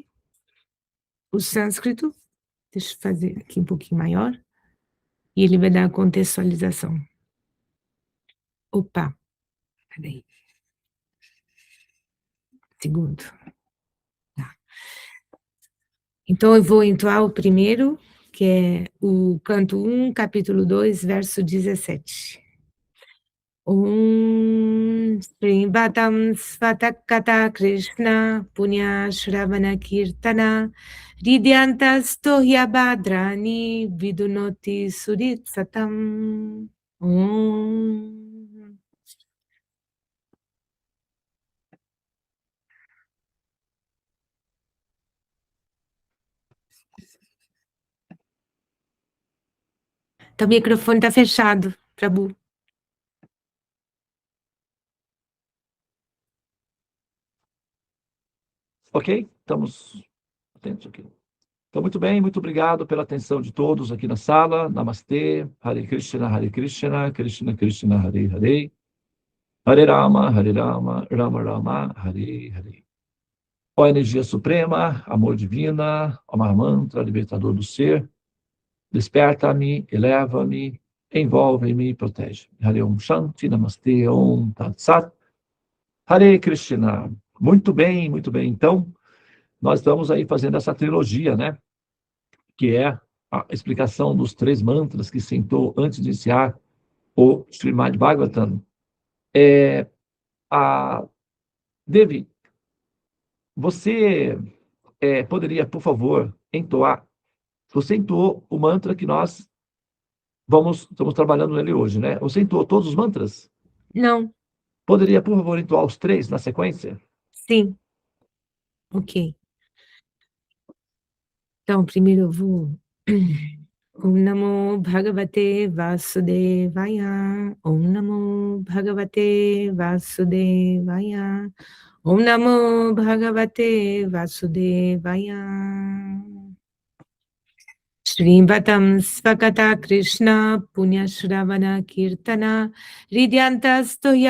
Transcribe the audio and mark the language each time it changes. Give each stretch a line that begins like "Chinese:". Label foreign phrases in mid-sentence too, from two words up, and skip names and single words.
Portuguese: O sânscrito, deixa eu fazer aqui um pouquinho maior, e ele vai dar a contextualização. Opa, peraí. Segundo. Tá. Então, eu vou entoar o primeiro, que é o canto 1, capítulo 2, verso 17.
Sanskrit: Srivatam Svatakata Krishna Punya Shravana Kirtana Ridyantas Tohya Badrani Vidunoti Surit Satam.
Portuguese: Então, o microfone está fechado, Prabhu. Ok? Estamos atentos aqui. Então, muito bem, muito obrigado pela atenção de todos aqui na sala. Namastê,
Sanskrit: Hare Krishna, Krishna Krishna, Hare Hare, Hare Rama, Rama Rama, Hare Hare.
Portuguese: Ó energia suprema, amor divina, ó Mahamantra, libertador do ser, desperta-me, eleva-me, envolve-me e protege.
Sanskrit: Hare Om Shanti, Namastê, Om Tat Sat, Hare Krishna.
Portuguese: Muito bem, muito bem. Então, nós estamos aí fazendo essa trilogia, né? Que é a explicação dos 3 mantras que sentou antes de iniciar o Srimad Bhagavatam. Devi, você poderia, por favor, entoar? Você entoou o mantra que nós estamos trabalhando nele hoje, né? Você entoou todos os mantras? Não. Poderia, por favor, entoar os 3 na sequência? Sim. Ok. Então, primeiro eu vou...
Sanskrit: Om Namo Bhagavate Vasudevaya. Om Namo Bhagavate Vasudevaya. Om Namo Bhagavate Vasudevaya. Srivatam Svakata Krishna Punya Shravana Kirtana Ridyantas Tohya